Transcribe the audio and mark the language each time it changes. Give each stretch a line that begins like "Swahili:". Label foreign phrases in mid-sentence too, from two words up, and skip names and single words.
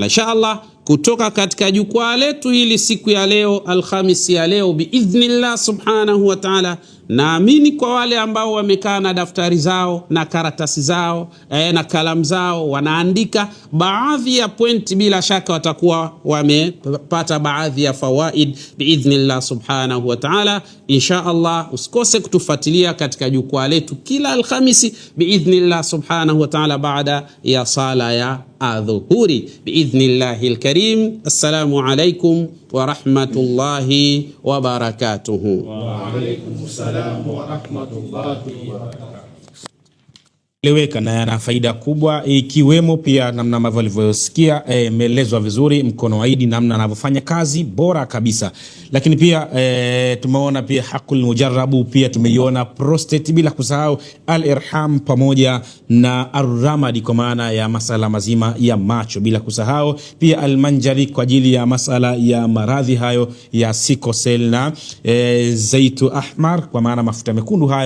Swahili: Inshallah kutoka katika jukwaa letu hili siku ya leo, Alhamisi ya leo
Arabic: بإذن الله سبحانه وتعالى,
Swahili: naamini kwa wale ambao wamekaa na daftari zao na karatasi zao na kalamu zao wanaandika baadhi ya pointi, bila shaka watakuwa wamepata baadhi ya fawaid
Arabic: بإذن الله سبحانه وتعالى.
Swahili: Inshallah usikose kutufuatilia katika jukwaa letu kila Alhamisi
Arabic: بإذن الله سبحانه وتعالى
Swahili: baada ya sala ya adhuhuri
Arabic: بإذن الله الكريم. السلام عليكم ورحمة الله وبركاته. وعليكم السلام ورحمة الله وبركاته.
Swahili: Leweka na yana faida kubwa, ikiwemo pia namna ambavyo alivyosikia imeelezwa vizuri mkono wa Idi, namna anavyofanya kazi bora kabisa. Lakini pia tumeona pia Haqul Mujarrabu, pia tumeiona prostate, bila kusahau al-irham pamoja na ar-ramadi kwa maana ya masala mazima ya macho, bila kusahau pia al-manjari kwa ajili ya masala ya maradhi hayo ya
English: sickle cell,
Swahili: na
Arabic: زيت أحمر
Swahili: kwa maana mafuta mekundu hayo.